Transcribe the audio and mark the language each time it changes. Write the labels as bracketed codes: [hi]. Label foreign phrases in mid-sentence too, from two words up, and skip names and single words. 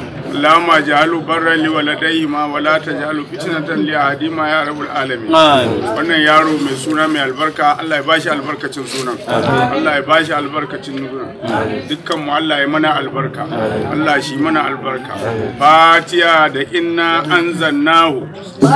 [ar] اللهم اجعله برا لوالديهما ولا تجعله فتنة لأحدهما يا رب العالمين. Amin. [ha] Wannan yaro mai suna mai albarka, Allah ya bashi albarkacin sunan. Allah ya bashi albarkacin sunan. Dukkan mu Allah ya mana albarka. Allah shi mana albarka. Fatiha da [ar] إنا أنزلناه.